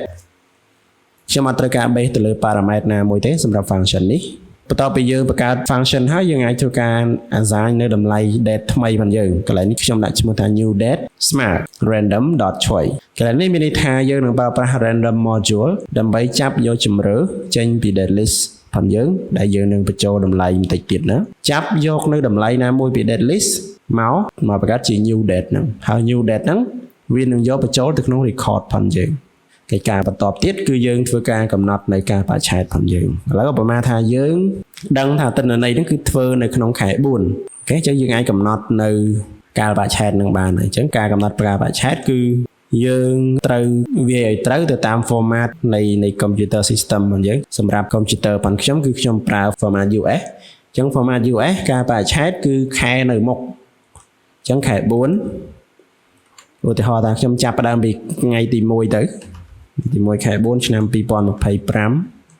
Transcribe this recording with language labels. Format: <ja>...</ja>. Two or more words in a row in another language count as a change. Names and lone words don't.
<km>ខ្ញុំអត់ត្រូវការ base ទៅលើ parameter ណាមួយទេសម្រាប់ function នេះបន្ទាប់ពីយើងបង្កើត function ហើយយើងអាចធ្វើការ assign នៅតម្លៃ date ថ្មីផងយើងកន្លែងនេះខ្ញុំដាក់ឈ្មោះថា</km> <en>new date</en> <km>smart random.choice កន្លែងនេះមានន័យថាយើងនឹងប្រើប្រា ស់</km> <en>random module</en> <km>ដើម្បីចាប់យកជម្រើសចេញពី</km> <en>date list</en> <km>ផងយើងដែលយើងនឹងបញ្ចូលតម្លៃបន្តិចទៀតណាចាប់យកនៅតម្លៃណាមួយពី</km> <en>date list</en> <km>មកបង្កើតជា</km> <en>new date</en> <km>ហ្នឹងហើយ</km> <en>new date</en> <km>ហ្នឹងវានឹងយកបញ្ចូលទៅក្នុង record ផងយើងកិច្ចការបន្តទៀតគឺយើងធ្វើការកំ ណត់នៃកាលបរិច្ឆេទផងយើងឥឡូវឧបមាថាយើងដឹងថាទិន្នន័យហ្នឹងគឺធ្វើនៅ ក្នុងខែ4អូខេអញ្ចឹងយើងអាចកំណត់នៅកាលបរិច្ឆេទហ្នឹងបានហើយអញ្ចឹងការកំណត់កាលបរិច្ឆេទគឺយើងត្រូវវាយឲ្យត្រូវទៅតាម format នៃ</km> <en>computer system</en> <km>របស់យើងសម្រាប់ computer ប៉ុនខ្ញុំគឺខ្ញុំប្រើ</km> <en>format US</en> <km>អញ្ចឹង</km> <en>format US</en> <km>ការបរិច្ឆេទគឺខែនៅមុខអញ្ចឹងខែ4ឧទាហរណ៍ថាខ្ញុំចាប់ផ្ដើមពីថ្ងៃទី1ទៅទី1ខែ4ឆ្នាំ2025</km>